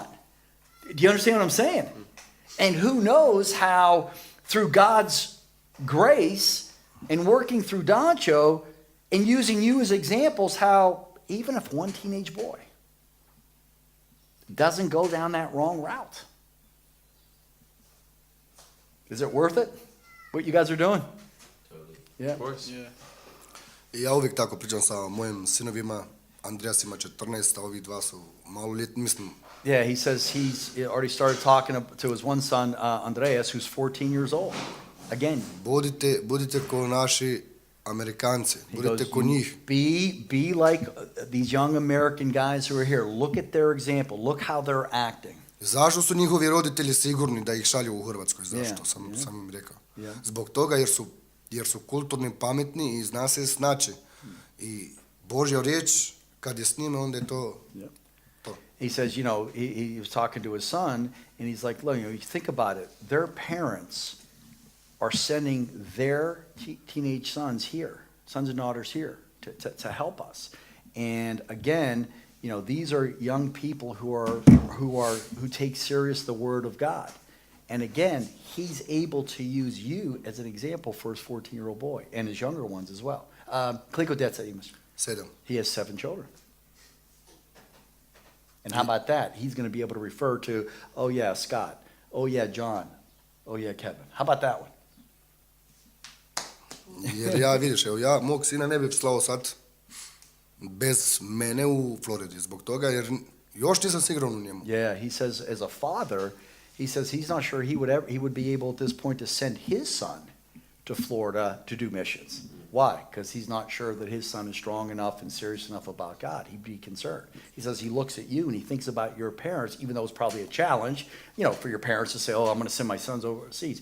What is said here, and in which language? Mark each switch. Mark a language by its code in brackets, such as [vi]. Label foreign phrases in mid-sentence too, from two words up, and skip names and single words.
[en] Do you understand what I'm saying? And who knows how, through God's grace and working through Doncho and using you as examples, how even if one teenage boy doesn't go down that wrong route, is it worth it, what you guys are doing? Totally. Yeah. Of course. Yeah. [hr] I ja uvijek tako pričam sa mojim sinovima, Andreas ima 14, a ovi dva su maloljetni, mislim, [en] Yeah, he says he's already started talking to his one son, Andreas, who's 14 years old. Again, [hr] budite ko naši Amerikanci, [en] he [hr] budite [en] goes, [hr] ko njih. [en] be like these young American guys who are here. Look at their example. Look how they're acting. [hr] Zašto su njihovi roditelji sigurni da ih šalju u Hrvatskoj? Zašto? [en] Yeah, [hr] Sam im rekao. [en] Yeah. [hr] Zbog toga jer su kulturni, pametni i zna se snaći. I Božja riječ, kad je s njime, onda je to... [en] Yep. [hr] to. [en] He says, he was talking to his son, and he's like, look, you think about it. Their parents are sending their teenage sons here, sons and daughters here, to help us. And again, these are young people who take serious the word of God. And again, he's able to use you as an example for his 14-year-old boy and his younger ones as well. [hr] Koliko djeca imaš? 7. [en] He has 7 children. And how about that? He's going to be able to refer to, oh yeah, Scott. Oh yeah, John. Oh yeah, Kevin. How about that one? [hr] Jer ja, vidiš, evo mog sina ne bih slao sad bez mene u Floridi. Zbog toga, jer još nisam siguran u njemu. [en] Yeah, he says as a father, he says he's not sure he would be able at this point to send his son to Florida to do missions. Why? Because he's not sure that his son is strong enough and serious enough about God. He'd be concerned. He says he looks at you and he thinks about your parents, even though it's probably a challenge, for your parents to say, oh, I'm going to send my sons overseas.